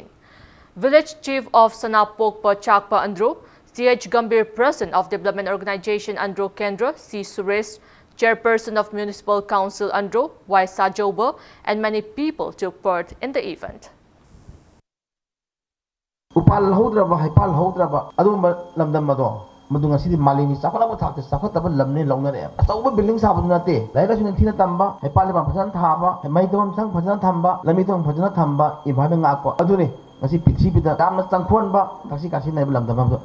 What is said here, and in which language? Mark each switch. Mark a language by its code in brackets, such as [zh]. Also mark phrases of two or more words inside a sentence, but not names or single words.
[en] Village Chief of Sanapokpa Chakpa Andro, CH Gambir President of Development Organization Andro Kendra, C. Suresh, Chairperson of Municipal Council Andro, Y. Sajoba, and many people took part in the event. [mni] ꯄꯥꯜ ꯍꯧꯗ꯭ꯔꯕ ꯍꯩꯄꯥꯜ ꯍꯧꯗ꯭ꯔꯕ ꯑꯗꯨꯒꯨꯝꯕ ꯂꯝꯗꯝ ꯑꯗꯣ ꯃꯗꯨ ꯉꯁꯤꯗꯤ ꯃꯥꯂꯦꯝꯒꯤ ꯆꯥꯎꯈꯠꯂꯕ ꯊꯥꯛꯇ ꯆꯥꯎꯈꯠꯇꯕ ꯂꯝꯅꯦ ꯂꯧꯅꯔꯛꯑꯦ ꯑꯆꯧꯕ ꯕꯤꯜꯗꯤꯡ ꯁꯥꯕꯗꯨ ꯅꯠꯇꯦ ꯂꯥꯏꯔꯤꯛ ꯂꯥꯏꯁꯨ ꯅꯤꯡꯊꯤꯅ ꯇꯝꯕ ꯍꯩꯄꯥꯜ ꯂꯩꯄꯥꯛ ꯐꯖꯅ ꯊꯥꯕ ꯃꯩ ꯇꯧꯐꯝ ꯁꯪ ꯐꯖꯅ ꯊꯝꯕ ꯂꯝꯕꯤ ꯊꯣꯡ ꯐꯖꯅ ꯊꯝꯕ ꯏꯟꯚꯥꯏꯔꯟꯃꯦꯟ ꯉꯥꯛꯄ ꯑꯗꯨꯅꯤ ꯉꯁꯤ ꯄ꯭ꯔꯤꯊꯤꯕꯤꯗ ꯌꯥꯝꯅ ꯆꯪꯈꯣꯟꯕ ꯊꯛꯁꯤ ꯈꯥꯁꯤ ꯅꯥꯏꯕ ꯂꯝꯗꯝ ꯑꯃꯗ